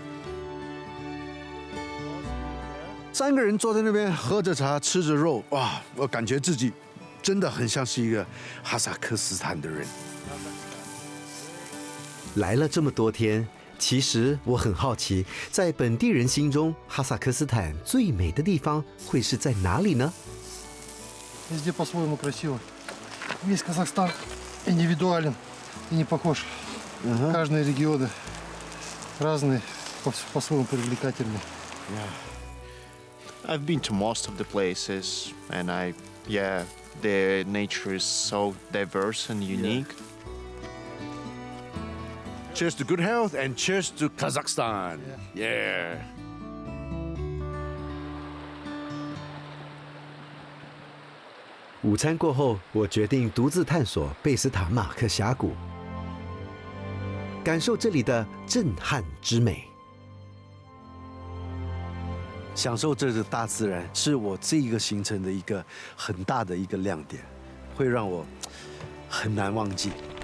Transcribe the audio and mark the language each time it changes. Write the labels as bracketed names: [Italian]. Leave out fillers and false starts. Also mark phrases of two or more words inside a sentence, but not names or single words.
[Chinese] 3 个人坐在那边喝着茶，吃着肉，哇！我感觉自己真的很像是一个哈萨克斯坦的人。来了这么多天，其实我很好奇，在本地人心中，哈萨克斯坦最美的地方会是在哪里呢？ [Russian] Везде по-своему красиво. Весь Казахстан индивидуален и не похож. Каждый регион разные, по-своему привлекательные. [English] I've been to most of the places, and the nature is so diverse and unique. Cheers to good health and cheers to Kazakhstan. Yeah. [Chinese] 午餐过后，我决定独自探索贝斯塔马克峡谷，感受这里的震撼之美。享受这个大自然是我这一个行程的一个很大的一个亮点，会让我很难忘记。